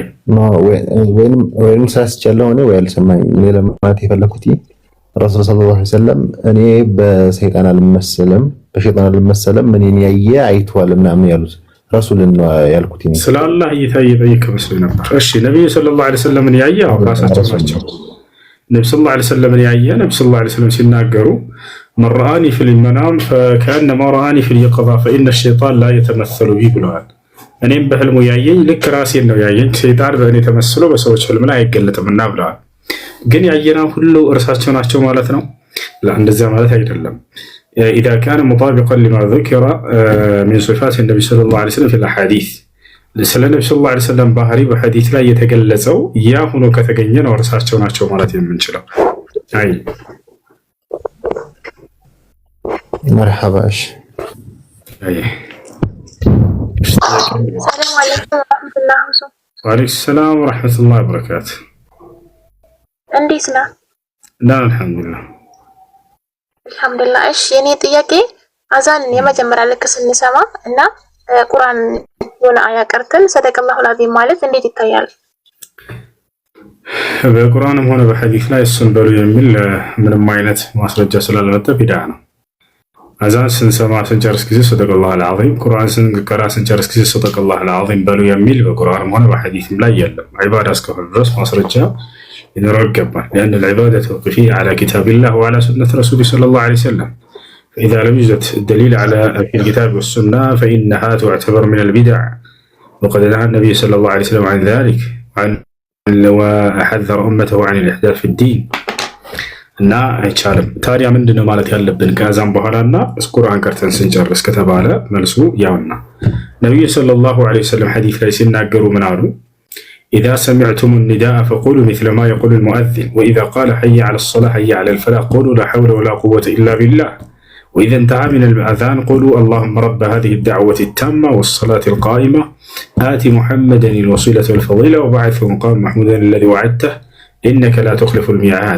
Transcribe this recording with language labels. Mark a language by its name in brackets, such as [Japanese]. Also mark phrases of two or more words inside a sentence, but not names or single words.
[Amharic] ወይም ሳስቻለው ነው ወይ አልሰማኝ ለማለት የፈለኩት [Arabic] رسول صلى الله عليه وسلم [Amharic] እኔ በሰይጣን አልመሰለም በሸይጣን አልመሰለም እኔን ያየ አይቷል ምናምን ያሉት ረሱልን ነው ያልኩት። ስለ አላህ እየጠየቀ መስሎኝ ነበር። እሺ ነብዩ [Arabic] صلى الله عليه وسلم [Amharic] ያየ ራሳቸው ናቸው። ነብዩ [Arabic] صلى الله عليه وسلم [Amharic] ያየ ነብዩ [Arabic] صلى الله عليه وسلم [Amharic] ሲናገሩ [Arabic] من رآني في المنام فكأنما رآني في اليقظة فإن الشيطان لا يتمثل بي [Amharic] ብለዋል። እኔም በህልሙ ያየኝ ልክ ራሴን ነው ያየኝ፣ ሰይጣን በእኔ ተመስሎ በሰዎች ህልም ላይ አይገለጥምና ብለዋል። ግን ያየና ሁሉ እርሳቸው ናቸው ማለት ነው? እንደዚያ ማለት አይደለም። [Arabic] إذا كان مطابقا لما ذكر من صفات النبي صلى الله عليه وسلم في الأحاديث [Amharic] ስለ ነብዩ [Arabic] صلى الله عليه وسلم [Amharic] ባህሪ በሐዲስ ላይ የተገለጸው ያ ሆኖ ከተገኘ ነው እርሳቸው ናቸው ማለት የምንችለው። አይ [Arabic] مرحبا ايش السلام عليكم ورحمة الله وبركاته. وعليكم السلام ورحمة الله وبركاته. [Amharic] እንዴት ነህ? አልሐምዱሊላህ አልሐምዱሊላህ። እሺ የኔ ጥያቄ አዛን የመጀመሪያ ልክ ስንሰማ እና ቁርአን የሆነ አያ ቀርተን [Arabic] صدق الله العظيم [Amharic] ማለት እንዴት ይታያል? በቁርአንም ሆነ በሐዲስ ላይ እሱን በሉ የሚል ምንም አይነት ማስረጃ ስላልመጣ ቢድዓ ነው። አዛን ስንሰማ ስንጨርስ ጊዜ [Arabic] صدق الله العظيم፣ [Amharic] ቁርአን ስንቀራ ስንጨርስ ጊዜ [Arabic] صدق الله العظيم [Amharic] በሉ የሚል በቁርአንም ሆነ በሐዲስም ላይ የለም። ዒባዳ እስከሆነ ድረስ ማስረጃ [Arabic] ينرى الجبر لأن العبادة توقيفية على كتاب الله وعلى سنة رسوله صلى الله عليه وسلم. فإذا لم يوجد الدليل على في الكتاب والسنة فإنها تعتبر من البدع، وقد نهى النبي صلى الله عليه وسلم عن ذلك وحذر أمته عن الإحداث في الدين. [Amharic] እና አይቻልም። ታዲያ ምንድነው ማለት ያለብን? ከዛም በኋላና ቁርአን ቀርተን ስንጨርስ ከተባለ መልሱ ያውና ነብዩ [Arabic] صلى الله عليه وسلم [Amharic] ሐዲስ ላይ ሲናገሩ ምን አሉ? [Arabic] إذا سمعتم النداء فقولوا مثل ما يقول المؤذن، وإذا قال حي على الصلاة حي على الفلاح قولوا لا حول ولا قوة إلا بالله، وإذا انتهى من الأذان قولوا اللهم رب هذه الدعوة التامة والصلاة القائمة آت محمدا الوسيلة والفضيلة وبعثه مقام محمودا الذي وعدته إنك لا تخلف الميعاد.